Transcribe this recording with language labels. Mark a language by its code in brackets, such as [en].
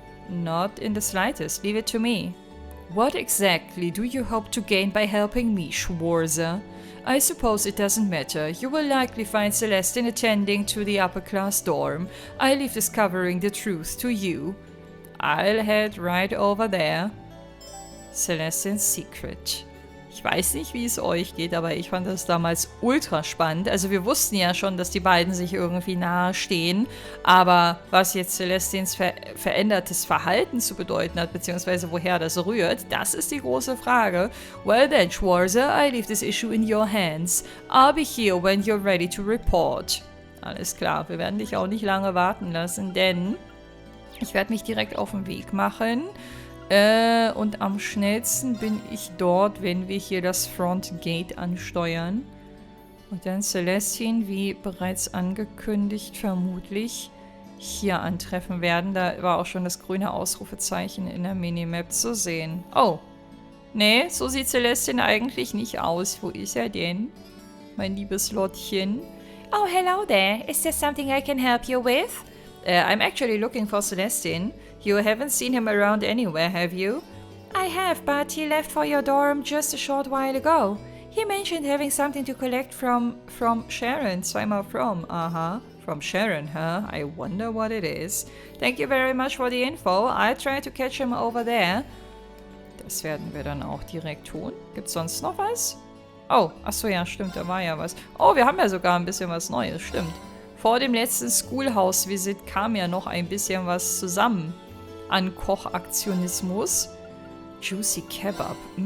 [en] Not in the slightest, leave it to me. What exactly do you hope to gain by helping me, Schwarze? I suppose it doesn't matter. You will likely find Celestin attending to the upper-class dorm. I leave discovering the truth to you. I'll head right over there. Celestin's Secret. [de] Ich weiß nicht, wie es euch geht, aber ich fand das damals ultra spannend. Also wir wussten ja schon, dass die beiden sich irgendwie nahe stehen, aber was jetzt Celestins verändertes Verhalten zu bedeuten hat, beziehungsweise woher das rührt, das ist die große Frage. [en] Well then, Schwarze, I leave this issue in your hands. I'll be here when you're ready to report. [de] Alles klar, wir werden dich auch nicht lange warten lassen, denn ich werde mich direkt auf den Weg machen. Und am schnellsten bin ich dort, wenn wir hier das Front Gate ansteuern. Und dann Celestin, wie bereits angekündigt, vermutlich hier antreffen werden. Da war auch schon das grüne Ausrufezeichen in der Minimap zu sehen. Oh. Nee, so sieht Celestin eigentlich nicht aus. Wo ist er denn? Mein liebes Lottchen. [en] Oh, hello there. Is there something I can help you with? I'm actually looking for Celestin. You haven't seen him around anywhere, have you? I have, but he left for your dorm just a short while ago. He mentioned having something to collect from Sharon. [de] Zweimal [en] from. Aha. From Sharon, huh? I wonder what it is. Thank you very much for the info. I'll try to catch him over there. [de] Das werden wir dann auch direkt tun. Gibt's sonst noch was? Oh, achso, ja, stimmt, da war ja was. Oh, wir haben ja sogar ein bisschen was Neues, stimmt. Vor dem letzten Schoolhouse-Visit kam ja noch ein bisschen was zusammen an Kochaktionismus. Juicy Kebab.